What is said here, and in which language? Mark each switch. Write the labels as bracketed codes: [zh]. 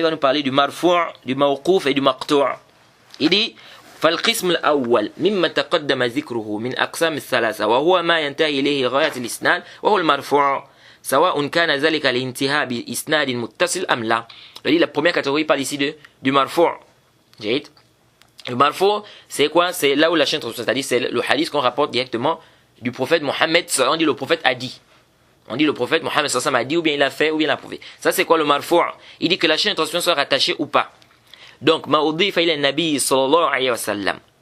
[fr] Il va nous parler du marfou', du mawqouf et du maqtou'. Il dit [ar] فالقسم الأول مما تقدم ذكره من أقسام الثلاثة وهو ما ينتهي إليه غاية الإسناد وهو المرفوع سواء كان ذلك الانتهاء بإسناد متصل أم لا. [fr] La première catégorie parle ici du marfou'. Le marfou', c'est quoi? C'est là où la chaîne transmet, c'est-à-dire c'est le hadith qu'on rapporte directement du prophète Mohammed. On dit le prophète a dit. On dit le prophète Mohammed a dit, ou bien il a fait, ou bien il a prouvé. Ça c'est quoi le marfou'? Il dit que la chaîne de transmission soit rattachée ou pas. Donc, [ar] ma'udifa ila nabi [fr] sallallahu alayhi wa sallam.